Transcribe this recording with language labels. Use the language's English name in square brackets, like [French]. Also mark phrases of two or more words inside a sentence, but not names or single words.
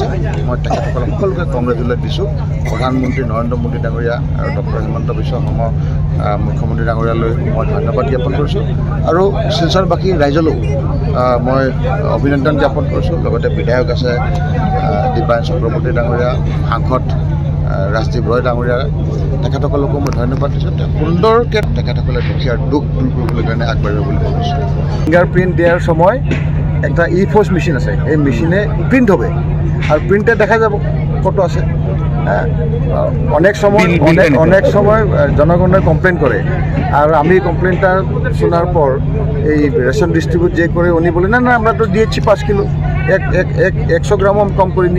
[Assamese] মই তেখেতসকলক সকলোকে কংগ্ৰেচুলেট দিছোঁ। প্ৰধানমন্ত্ৰী নৰেন্দ্ৰ মোদী ডাঙৰীয়া আৰু ডক্টৰ হিমন্ত বিশ্ব শৰ্মা মুখ্যমন্ত্ৰী ডাঙৰীয়ালৈ মই ধন্যবাদ জ্ঞাপন কৰিছোঁ আৰু শিলচৰবাসী ৰাইজলৈও মই অভিনন্দন জ্ঞাপন কৰিছোঁ। লগতে বিধায়ক আছে দীপায়ন চক্ৰৱৰ্তী ডাঙৰীয়া, সাংসদ ৰাজদীপ ৰয় ডাঙৰীয়া, তেখেতসকলকো মই ধন্যবাদ দিছোঁ। সুন্দৰকৈ তেখেতসকলে দুখীয়াৰ দুখ দূৰ কৰিবলৈ কাৰণে আগবাঢ়িব বুলি ভাবিছোঁ। [English] finger print [Bangla] দিয়াৰ সময় একটা ই-ফোর্স মেশিন আছে, এই মেশিনে প্রিন্ট হবে আর প্রিন্টে দেখা যাব কত আছে। অনেক সময় জনগণে কমপ্লেন করে, আর আমি কমপ্লেনটা শোনার পর এই রেশন ডিস্ট্রিবিউট যে করে উনি বলে না আমরা তো দিয়েছি 5 কিলো, 100 গ্রামও আমি কম করিনি।